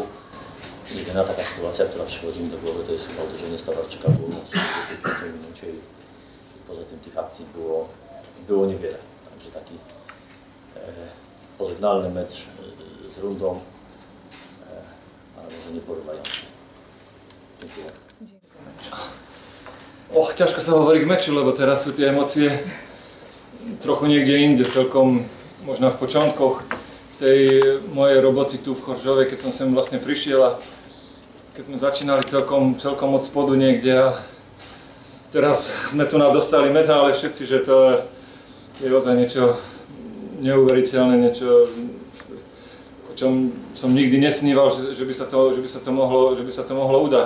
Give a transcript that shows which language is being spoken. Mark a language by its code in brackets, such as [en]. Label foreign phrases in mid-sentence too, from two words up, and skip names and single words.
[pl] Jedyna taka sytuacja, która przychodzi mi do głowy, to jest chyba uderzenie Stawarczyka było w 25 minucie i poza tym tych akcji było niewiele. Także taki pożegnalny mecz z rundą, ale może nie porywający. Dziękuję. [sk] Ťažko sa hovorí k meču, lebo teraz sú tie emócie trochu niekde inde, celkom možno v počiatkoch tej mojej roboty tu v Choržove, keď som sem vlastne prišiel a keď sme začínali celkom od spodu niekde a teraz sme tu dostali medále všetci, že to je ozaj niečo neuveriteľné, niečo, o čom som nikdy nesníval, že by sa to mohlo udať.